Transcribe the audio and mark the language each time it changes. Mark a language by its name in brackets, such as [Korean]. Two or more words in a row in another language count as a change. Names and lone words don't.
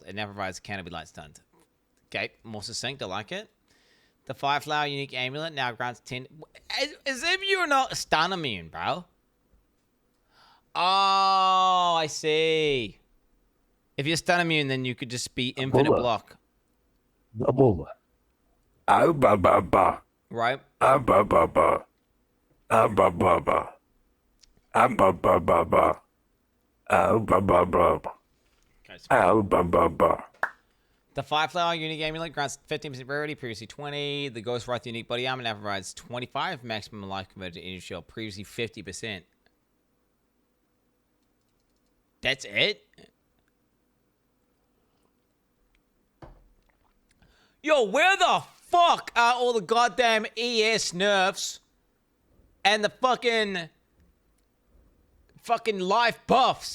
[English] It now provides canopy light stunned. Okay, more succinct, I like it. The Fireflower unique amulet now grants 10. As if you're not stun immune, bro. Oh, I see. If you're stun immune, then you could just be infinite block. Ah, ba ba ba. Right? Ah, ba ba ba. Ah, ba ba ba. Ah, ba ba ba ba. Ah, ba ba ba. Ah, ba ba ba. The Fireflower unique amulet grants 15% rarity, previously 20. The Ghostwrath unique body armor now provides 25 maximum life converted to energy shield, previously 50%. That's it? Yo, where the fuck are all the goddamn ES nerfs and the fucking life buffs?